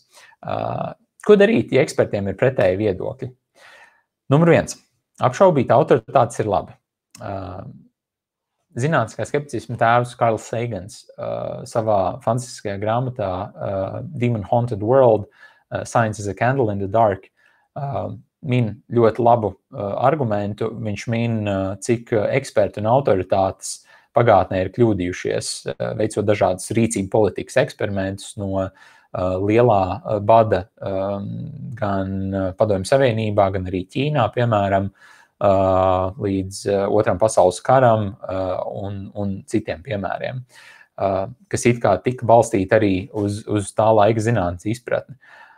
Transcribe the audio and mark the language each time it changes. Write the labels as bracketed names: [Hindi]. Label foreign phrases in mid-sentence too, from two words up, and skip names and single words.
[Latvian] Ko darīt, ja ekspertiem ir pretēji viedokļi? Numur 1. Apšaubīt autoritātes ir labi. Zinātniskā skepticisma tēvs Karls Sagans savā fantastiskajā grāmatā Demon Haunted World, Science is a Candle in the Dark, min ļoti labu argumentu. Viņš min, cik eksperti un autoritātes pagātnē ir kļūdījušies, veicot dažādas rīcību politikas eksperimentus no lielā bada gan Padomju Savienībā, gan arī Ķīnā, piemēram, līdz Otram pasaules karam un citiem piemēriem, kas it kā tika balstīti arī uz tā laika zinātnes izpratni.